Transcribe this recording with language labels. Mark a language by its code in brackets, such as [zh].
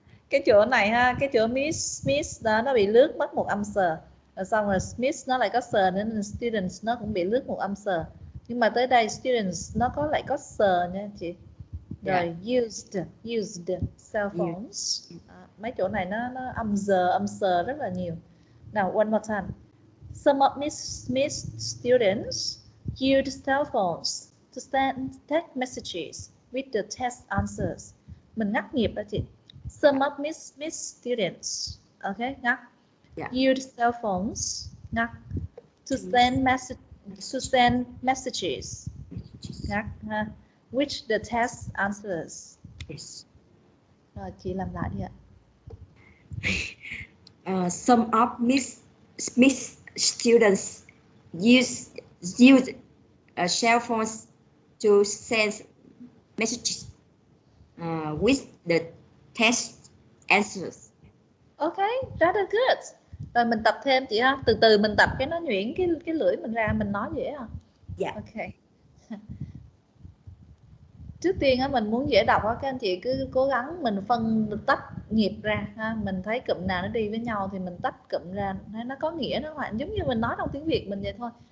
[vi] Cái chỗ này ha, cái chỗ miss đó nó bị lướt mất một âm sờ. Rồi xong rồi miss nó lại có sờ nên students nó cũng bị lướt một âm sờ. Nhưng mà tới đây students nó lại có sờ nha chị. Rồi [en] used cell phones. [vi] Mấy chỗ này nó âm sờ rất là nhiều. [en] Now one more time. Some of miss students use cell phones to send text messages with the test answers. [vi] Mình ngắt nhịp đó chị. [en] Some of miss students, okay, ngắt. Use cell phones, ngắt. To send messages, ngắt ha. With the test answers. Yes. [vi] Rồi chị làm lại đi ạ. [en] Some of miss students use cell phones to send messages with the test answers. Okay, rather good. [vi] Rồi mình tập thêm chị ha. Từ từ mình tập cái nó nhuyễn cái lưỡi mình ra, mình nói dễ à. Dạ. [en] Okay. [vi] Trước tiên á, mình muốn dễ đọc á, các anh chị cứ cố gắng mình phân tách nhịp ra ha. Mình thấy cụm nào nó đi với nhau thì mình tách cụm ra, nó có nghĩa nó hoàn giống như mình nói trong tiếng Việt mình vậy thôi.